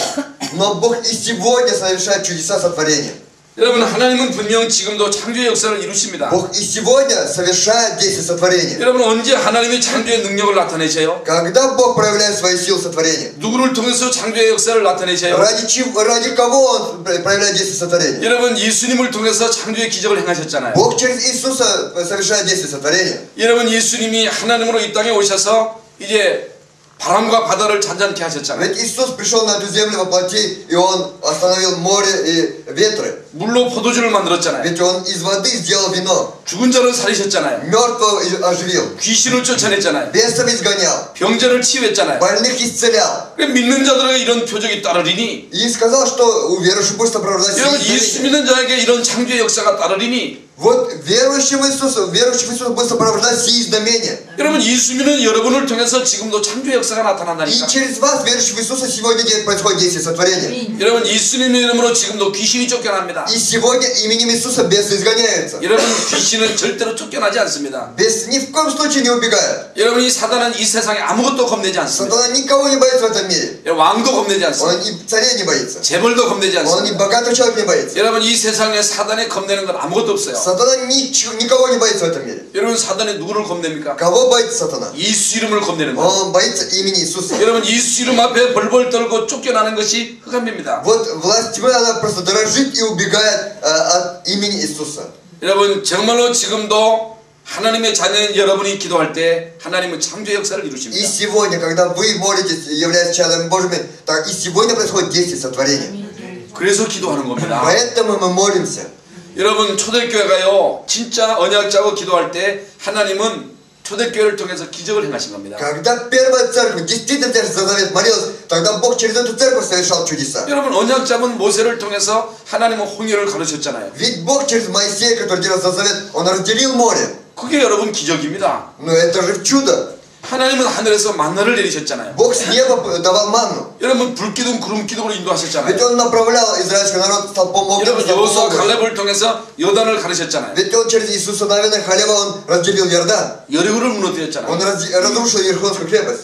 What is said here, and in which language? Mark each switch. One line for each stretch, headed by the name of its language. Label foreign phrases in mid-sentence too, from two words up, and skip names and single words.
Russian: Но Бог и сегодня совершает чудеса сотворения.
Korean: 여러분, 하나님은 분명 지금도 창조의 역사를 이루십니다.
Russian: Бог и сегодня совершает действие сотворения.
Korean: 여러분, 언제 하나님이 창조의 능력을 나타내셔요?
Russian: Когда Бог проявляет свои силы сотворения?
Korean: 누구를 통해서 창조의 역사를 나타내셔요?
Russian: Ради кого Он проявляет действие сотворения?
Korean: 여러분, 예수님을 통해서 창조의 기적을 행하셨잖아요.
Russian: Бог через Иисуса совершает действие сотворения.
Korean: 여러분, 예수님이 하나님으로 이 땅에 오셔서 이제 바람과 바다를 잔잔케 하셨잖아요.
Russian: Ведь Иисус пришел на эту землю во плоти, и Он остановил море и ветры.
Korean: 물로 포도주를 만들었잖아요.
Russian: Ведь Он из воды сделал вино.
Korean: 죽은 자를 살리셨잖아요.
Russian: Мертвого оживил.
Korean: 귀신을 쫓아냈잖아요.
Russian: Бесов изгонял.
Korean: 병자를 치유했잖아요.
Russian: Больных исцелял.
Korean: 믿는 자들에게 이런 표적이 따르리니
Russian: И сказал, что у верующих будет сопровождать
Korean: 여러분
Russian: сие 예수 знамения.
Korean: 믿는 자에게 이런 창조의 역사가 따르리니
Russian: Вот верующих в Иисуса будет сопровождать сие знамения.
Korean: 여러분 예수 믿는 여러분을 통해서 지금도 창조의 역사가
Russian: И
Korean: 나타난다니까.
Russian: через вас, верующих в Иисуса, сегодня происходит действие сотворения.
Korean: 여러분 예수님의 이름으로 지금도 귀신이 쫓겨납니다.
Russian: И сегодня именем Иисуса бесы изгоняются.
Korean: 여러분 귀신은 절대로 쫓겨나지 않습니다.
Russian: Бесы ни в коем случае не убегают.
Korean: 여러분 이 사단은 이 세상에 아무것도 겁내지 않습니다.
Russian: Сатана никого не боится в этом мире.
Korean: 왕도 겁내지
Russian: Он
Korean: 않습니다.
Russian: и царей не боится.
Korean: 재벌도 겁내지
Russian: Он
Korean: 않습니다.
Russian: и богатого человека не боится.
Korean: 여러분 이 세상에 사단에 겁내는 건 아무것도 없어요.
Russian: Сатана никого не боится в этом мире.
Korean: 여러분 사단이 누구를 겁냅니까?
Russian: Кого боится сатана?
Korean: 예수 이름을 겁내는 거예요.
Russian: Он боится имени Иисуса.
Korean: 여러분 예수 이름 앞에 벌벌 떨고 쫓겨나는 것이 흑암입니다.
Russian: Вот власть тьмы, она просто дорожит и убегает от имени Иисуса.
Korean: 여러분 정말로 지금도 하나님의 자녀인 여러분이 기도할 때 하나님은 창조의 역사를
Russian: И
Korean: 이루십니다.
Russian: сегодня, когда вы молитесь, являясь чадами Божьими, так и сегодня происходит действие сотворения.
Korean: 그래서 기도하는 겁니다.
Russian: Поэтому мы молимся.
Korean: 여러분 초대교회가요 진짜 언약자고 기도할 때 하나님은 초대교회를 통해서 기적을 행하신 겁니다.
Russian: Когда первая церковь, действительно церковь за завет молилась, тогда Бог через эту церковь совершал чудеса.
Korean: 여러분 언약자분 모세를 통해서 하나님은 홍해를 가르쳤잖아요.
Russian: Ведь Бог через Моисея, который делал за завет, Он разделил море.
Korean: 그게 여러분 기적입니다.
Russian: Но это же чудо.
Korean: 하나님은 하늘에서 만나를 내리셨잖아요.
Russian: Бог с неба давал манну.
Korean: 여러분 불기둥 구름기둥으로 인도하셨잖아요.
Russian: Ведь Он направлял израильский народ столпом огня.
Korean: 여러분 여호수아 갈렙을 통해서 요단을 가르쳤잖아요.
Russian: Ведь Он через Иисуса Навина Халева, Он разделил Иордан.
Korean: 여리고를 무너뜨렸잖아요.
Russian: Он разрушил Иерихонскую крепость.